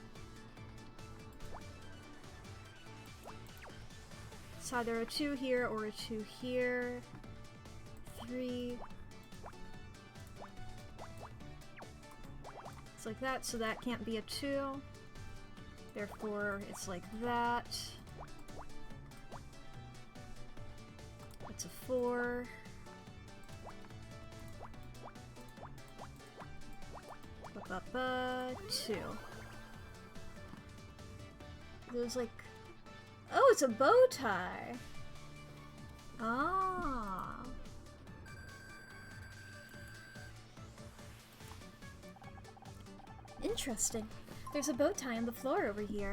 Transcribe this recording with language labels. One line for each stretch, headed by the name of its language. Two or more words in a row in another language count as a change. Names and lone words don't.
English: It's either a 2 here or a 2 here. 3. It's like that, so that can't be a 2. Therefore, it's like that. It's a 4. Ba-ba-ba, 2. There's like... Oh, it's a bow tie! Ah. Interesting. There's a bow tie on the floor over here.